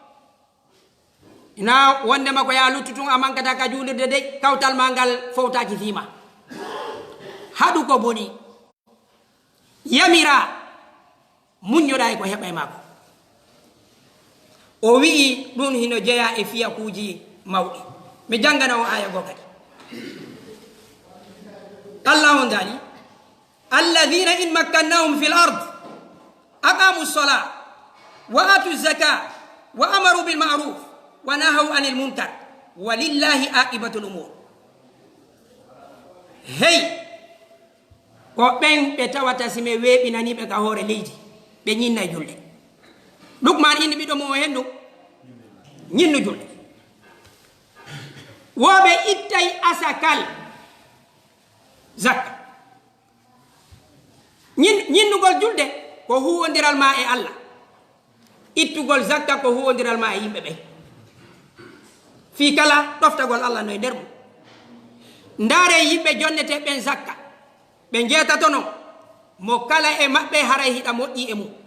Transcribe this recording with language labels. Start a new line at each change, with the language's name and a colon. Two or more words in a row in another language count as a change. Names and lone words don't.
Fula: ina wondema ko ya luttutun a mankata ka juulirde de kawtal ma ngal fowtaki fiima haɗu ko boni yamira muññoɗa e ko heɓa e makko o wi'i ɗum hino jeeya e fiya kuuji mawɗi mi jangana o aya goo kadi allah on daali
Arabic: الذين إن مكناهم في الأرض أقاموا الصلاة وآتوا الزكاة وأمروا بالمعروف ونهوا عن المنكر ولله عاقبة الأمور
Fula: hey ko ɓen ɓe tawata sime weeɓinaniɓe ka hoore leydi ɓe ñinna julde lukman indi ɓiɗo mum o hen ɗum ñinnu julde woɓe ittay asakal zakka ñinnugol julde ko huwodiral ma e allah ittugol zakka ko huwodiral ma e yimɓe ɓe fi kala ɗoftagol allah no e nder mum ndaare yimɓe jonnete ɓen zakka ɓe jeetato non mo kala e maɓɓe haray hiɗa moƴƴi e mum